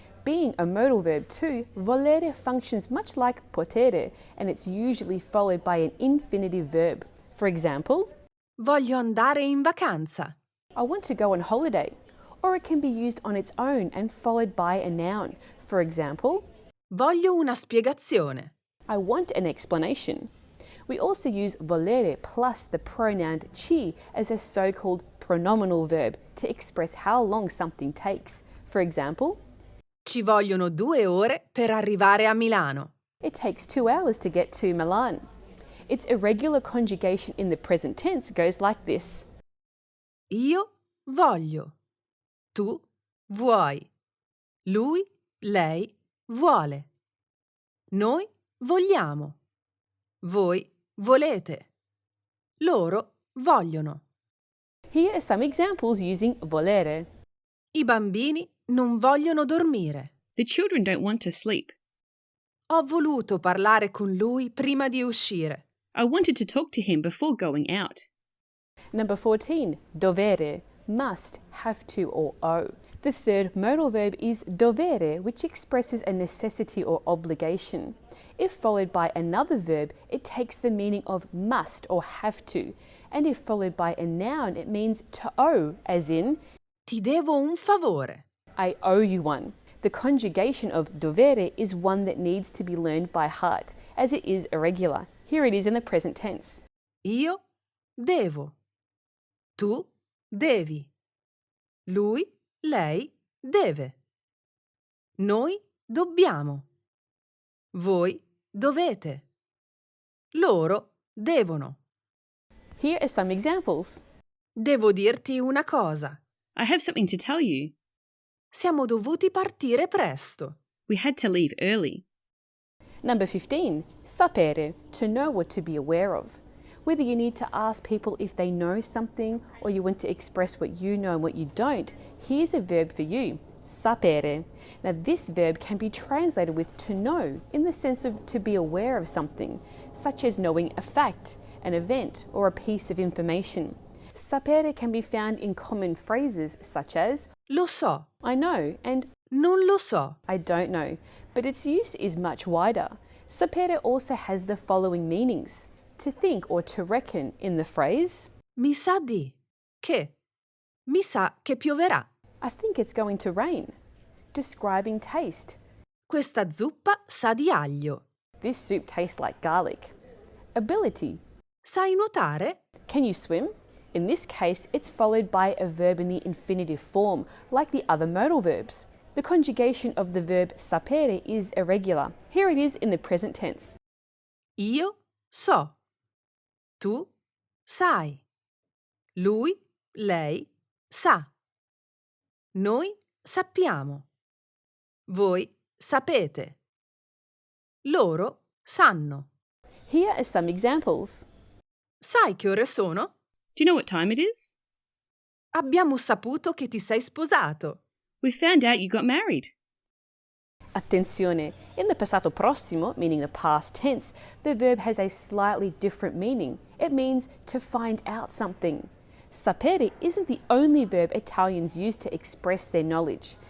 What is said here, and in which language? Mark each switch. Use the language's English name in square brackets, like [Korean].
[English] Being a modal verb too, volere functions much like potere, and it's usually followed by an infinitive verb. For example, [Italian] Voglio andare in vacanza. [English] I want to go on holiday. Or it can be used on its own and followed by a noun. For example, [Italian] Voglio una spiegazione. [English] I want an explanation. We also use volere plus the pronoun ci as a so-called pronominal verb to express how long something takes. For example, [Italian] Ci vogliono 2 ore per arrivare a Milano. [English] it takes 2 hours to get to Milan. Its irregular conjugation in the present tense goes like this. [Italian] Io voglio. Tu vuoi. Lui, lei vuole. Noi vogliamo. Voi volete. Loro vogliono. [English] Here are some examples using volere. [Italian] I bambini non vogliono dormire. [English] The children don't want to sleep. [Italian] Ho voluto parlare con lui prima di uscire. [English] I wanted to talk to him before going out. Number 14, dovere, must, have to or owe. The third modal verb is dovere, which expresses a necessity or obligation. If followed by another verb, it takes the meaning of must or have to. And if followed by a noun, it means to owe, as in, [Italian] Ti devo un favore. [English] I owe you one. The conjugation of dovere is one that needs to be learned by heart, as it is irregular. Here it is in the present tense. [Italian] Io devo. Tu devi. Lui, lei deve. Noi dobbiamo. Voi dovete. Loro devono. [English] Here are some examples. [Italian] Devo dirti una cosa. [English] I have something to tell you. [Italian] Siamo dovuti partire presto. [English] We had to leave early. Number 15, sapere, to know or to be aware of. Whether you need to ask people if they know something or you want to express what you know and what you don't, here's a verb for you, sapere. Now this verb can be translated with to know in the sense of to be aware of something, such as knowing a fact, an event, or a piece of information. Sapere can be found in common phrases such as [Italian] Lo so. [English] I know and [Italian] Non lo so. [English] I don't know, but its use is much wider. Sapere also has the following meanings: to think or to reckon in the phrase, [Italian] Mi sa di. Che. Mi sa che pioverà. [English] I think it's going to rain. Describing taste. [Italian] Questa zuppa sa di aglio. [English] This soup tastes like garlic. Ability. [Italian] Sai nuotare? [English] Can you swim? In this case, it's followed by a verb in the infinitive form, like the other modal verbs. The conjugation of the verb sapere is irregular. Here it is in the present tense. [Italian] Io so. Tu sai. Lui, lei sa. Noi sappiamo. Voi sapete. Loro sanno. [English] Here are some examples. [Italian] Sai che ore sono? [English] Do you know what time it is? [Italian] Abbiamo saputo che ti sei sposato. [English] We found out you got married. Attenzione, in the passato prossimo, meaning the past tense, the verb has a slightly different meaning. It means to find out something. Sapere isn't the only verb Italians use to express their knowledge.